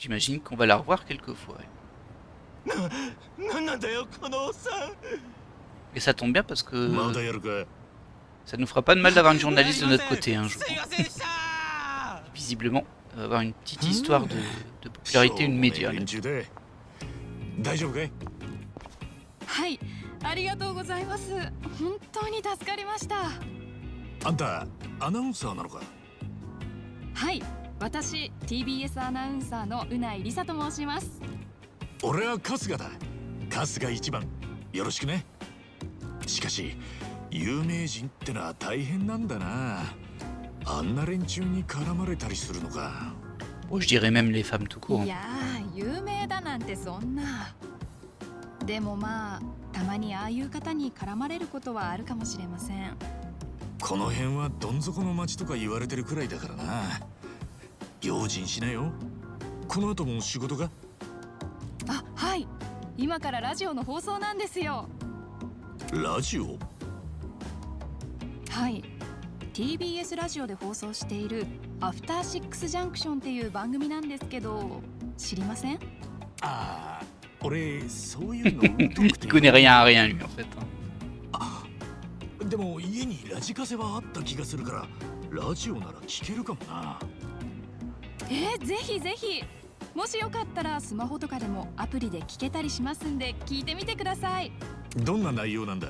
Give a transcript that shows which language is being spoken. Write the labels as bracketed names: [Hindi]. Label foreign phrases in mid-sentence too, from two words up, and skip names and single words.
[French] J'imagine qu'on va la revoir quelques fois. Et ça tombe bien parce que ça nous fera pas de mal d'avoir une journaliste de notre côté un jour. Visiblement, on va avoir une petite histoire de popularité, une média. [Japanese] はい、ありがとうございます。本当に助かりました。あんたアナウンサーなのか？はい、私 TBS アナウンサーのうないりさと申します。俺は春日だ。春日一番よろしくね。しかし有名人ってのは大変なんだな。あんな連中に絡まれたりするのか。 [French] Je dirais même les femmes tout court. [Japanese] いやー、有名だなんてそんな。でもまあ、たまにああいう方に絡まれることはあるかもしれません。この辺はどん底の町とか言われてるくらいだからな。用心しなよ。この後も仕事か？あ、はい。今からラジオの放送なんですよ。ラジオ？はい。TBS ラジオで放送しているアフターシックスジャンクションっていう番組なんですけど、知りません？ああ、俺そういうの疎くて。 [French] Il connaît rien à rien lui en fait. [Japanese] あ、でも家にラジカセはあった気がするから、ラジオなら聞けるかもな。ぜひぜひ。もしよかったらスマホとかでもアプリで聞けたりしますんで聞いてみてください。どんな内容なんだ？